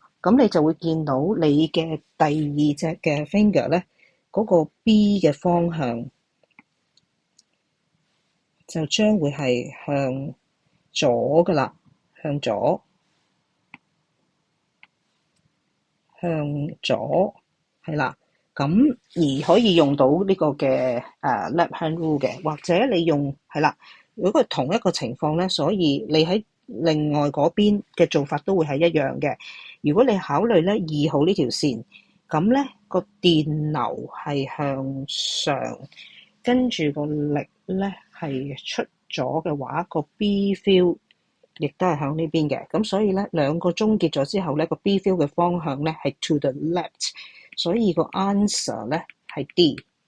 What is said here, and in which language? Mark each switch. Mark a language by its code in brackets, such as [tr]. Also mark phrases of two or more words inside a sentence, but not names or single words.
[yue] 咁你就會見到你嘅第二隻嘅 finger 咧，嗰個 B 嘅方向就將會係向左噶啦，向左係啦。咁而可以用到呢個嘅 [en] left hand rule [yue] 嘅，或者你用係啦。如果係同一個情況咧，所以你喺另外嗰邊嘅做法都會係一樣嘅。如果你考慮咧2號呢條線，咁咧個電流係向上，跟住個力咧係出咗嘅話，個 [en] B field [yue] 亦都係向呢邊嘅。咁所以咧兩個終結咗之後咧，個 [en] B field [yue] 嘅方向咧係 [en] to the left。 [yue] 所以個 answer 咧係 D。